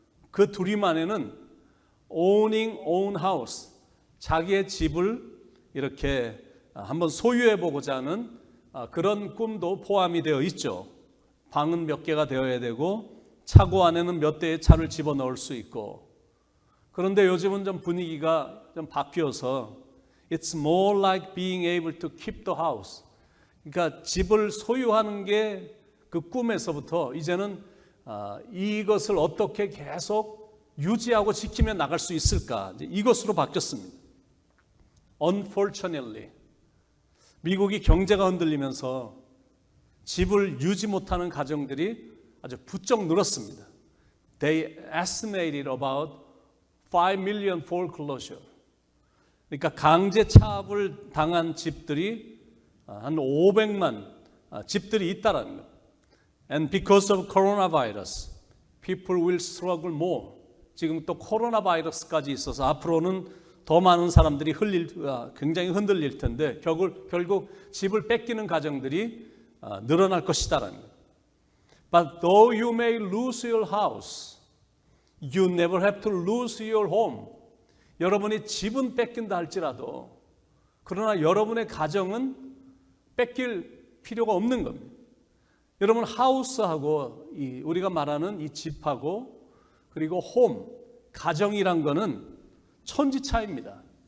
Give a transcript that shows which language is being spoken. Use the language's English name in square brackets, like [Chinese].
[Korean] 그 드림 안에는 [English] owning own house, [Korean] 자기의 집을 이렇게 한번 소유해 보고자 하는 그런 꿈도 포함이 되어 있죠. 방은 몇 개가 되어야 되고 차고 안에는 몇 대의 차를 집어넣을 수 있고. 그런데 요즘은 좀 분위기가 좀 바뀌어서 [English] It's more like being able to keep the house. [Korean] 그러니까 집을 소유하는 게 그 꿈에서부터 이제는 이것을 어떻게 계속 유지하고 지키며 나갈 수 있을까, 이것으로 바뀌었습니다. [English] Unfortunately, [Korean] 미국이 경제가 흔들리면서 집을 유지 못하는 가정들이 아주 부쩍 늘었습니다. [English] They estimated about 5 million foreclosure. [Korean] 그러니까 강제 차압을 당한 집들이 한 500만 집들이 있다라는 것. [English] And because of coronavirus, people will struggle more. [Korean] 지금 또 코로나 바이러스까지 있어서 앞으로는 더 많은 사람들이 굉장히 흔들릴 텐데 결국 집을 뺏기는 가정들이 늘어날 것이다라는 것. [English] But though you may lose your house, you never have to lose your home. [Korean] 여러분이 집은 뺏긴다 할지라도 그러나 여러분의 가정은 뺏길 필요가 없는 겁니다. 여러분 하우스하고 우리가 말하는 이 집하고 그리고 홈, 가정이란 거는 천지 차이입니다.